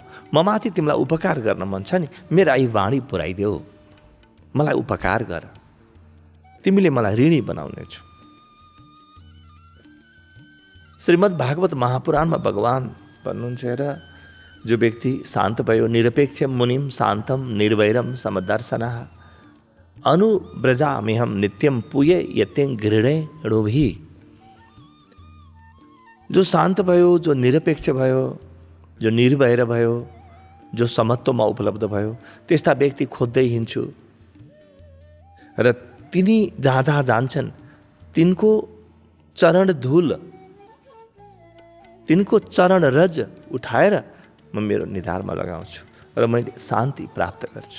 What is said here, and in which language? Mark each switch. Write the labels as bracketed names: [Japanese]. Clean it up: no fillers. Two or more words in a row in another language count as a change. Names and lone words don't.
[Nepali] म माथि तिमीलाई उपकार गर्न मन छ नि, मेरा यी वाणी पुऱ्याइदेऊ, मलाई उपकार गर, तिमीले मलाई ऋणी बनाउनेछु। श्रीमद् भागवत महापुराणमा भगवान भन्नुहुन्छ र जो व्यक्ति शान्त भयो [Sanskrit] निरपेक्ष मुनिम शान्तम निर्वैरम समदर्शनः अनुव्रजाम्यहं नित्यं पूय यत्यं गृहेणुभिः। [Nepali] जो शान्त भयो, जो निरपेक्ष भयो, जो निर्भय भयो, जो समत्वमा उपलब्ध भयो, त्यस्ता व्यक्ति खोज्दै हिँड्छु र तिनी जहाँ जहाँ जान्छन् तिनको चरण धूल, तिनको चरण रज उठाएर म मेरो निधारमा लगाउँछु र मैले शान्ति प्राप्त गर्छु।